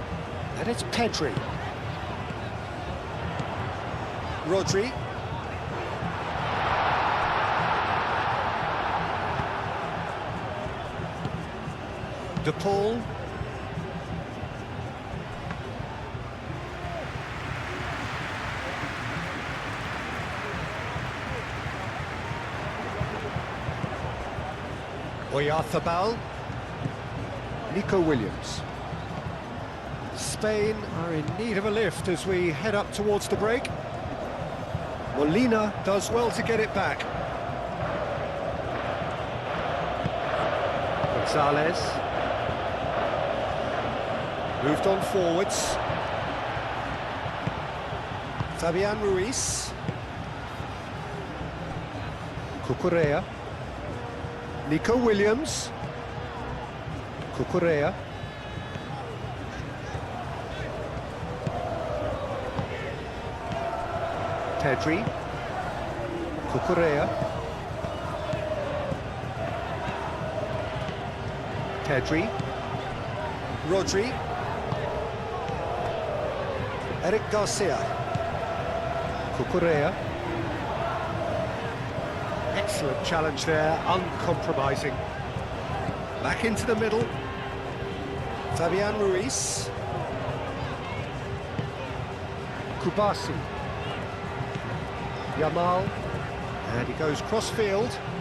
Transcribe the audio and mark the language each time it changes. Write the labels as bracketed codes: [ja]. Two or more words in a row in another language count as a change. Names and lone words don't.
[en] And it's Pedri. Rodri. De Paul. Oyarzabal. Nico Williams. Spain are in need of a lift as we head up towards the break. Molina does well to get it back. Gonzalez. Moved on forwards. Fabian Ruiz. Cucurella. Nico Williams. Cucurella. Pedri. Cucurella. Pedri. Rodri. Eric Garcia. Cucurella. Excellent challenge there, uncompromising. Back into the middle. Fabian Ruiz. Kubasi. Yamal. And he goes cross-field.